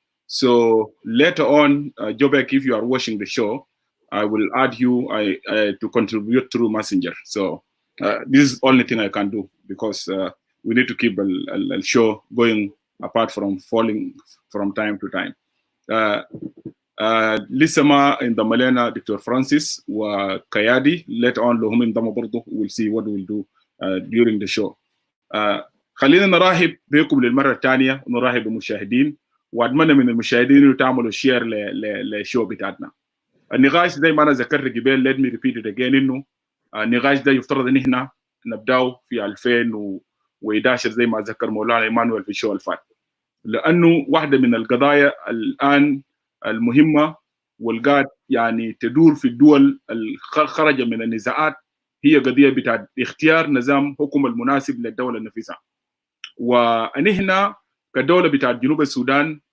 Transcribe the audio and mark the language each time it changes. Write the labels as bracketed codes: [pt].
[en] So later on, Jubek, if you are watching the show, I will add you to contribute through Messenger. So this is the only thing I can do, because we need to keep a show going apart from falling from time to time. [ar] لسه ما انضم لنا دكتور فرانسيس وكيادي. [en] later on [ar] لو هم انضموا برضه [en] we'll see what we'll do during the show. [ar] خلينا نرحب بكم للمرة الثانية ونرحب بالمشاهدين، وأتمنى من المشاهدين إنه تعملوا شير للشو بتاعتنا. النقاش زي ما أنا ذكرت قبل، [en] let me repeat it again، [ar] إنه النقاش ده يفترض إن إحنا نبدأه في 2011 زي ما ذكر مولانا إيمانويل في الشو الفات، لأنه واحدة من القضايا الآن المهمة والقاعد يعني تدور في الدول الخارجة من النزاعات هي قضية بتاعت اختيار نظام حكم المناسب للدولة نفسها. ونحن كدولة بتاعت جنوب السودان